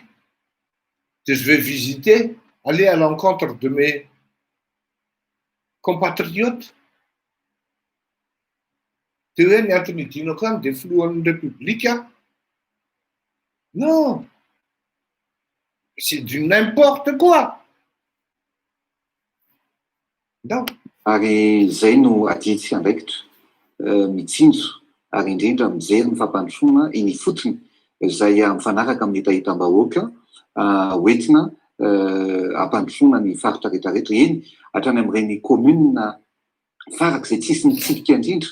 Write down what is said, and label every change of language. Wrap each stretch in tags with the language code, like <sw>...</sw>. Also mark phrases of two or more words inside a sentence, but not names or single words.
<fr>Je vais visiter, aller à l'encontre de mes compatriotes. Des flous République. Non. C'est du n'importe quoi. Non.</fr> <mg>Ary zay no aditsy andraikitra mitsinjo ary indrindra mijery ny fampandrosoana iny fotsiny izay mifanaraka amin'ny hitahitam-bahoaka hoentina hampandrosoana ny faritra rehetrarehetra eny hatrany amin'ireny commune faraka izay tsisy mitsipika indrindra.</mg>